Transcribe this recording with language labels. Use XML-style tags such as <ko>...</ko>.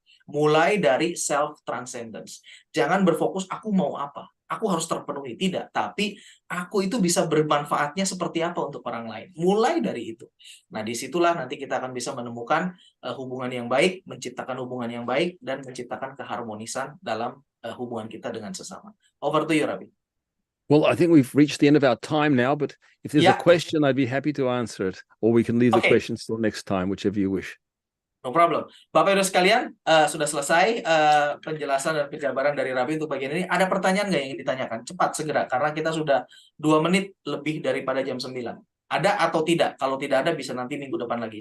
<id>Mulai dari self transcendence. Jangan berfokus aku mau apa, aku harus terpenuhi, tidak, tapi aku itu bisa bermanfaatnya seperti apa untuk orang lain. Mulai dari itu. Nah, disitulah nanti kita akan bisa menemukan hubungan yang baik, menciptakan hubungan yang baik, dan menciptakan keharmonisan dalam hubungan kita dengan sesama.</id> <en>Over to you, Rabi. Well, I think we've reached the end of our time now, but if there's a question, I'd be happy to answer it, or we can leave the questions till next time, whichever you wish. No problem.</en> <id>Bapak Ibu sekalian, sudah selesai penjelasan dan penjabaran dari Rabi untuk bagian ini. Ada pertanyaan nggak yang ingin ditanyakan? Cepat, segera, karena kita sudah 2 menit lebih daripada jam 9. Ada atau tidak? Kalau tidak ada, bisa nanti minggu depan lagi.</id>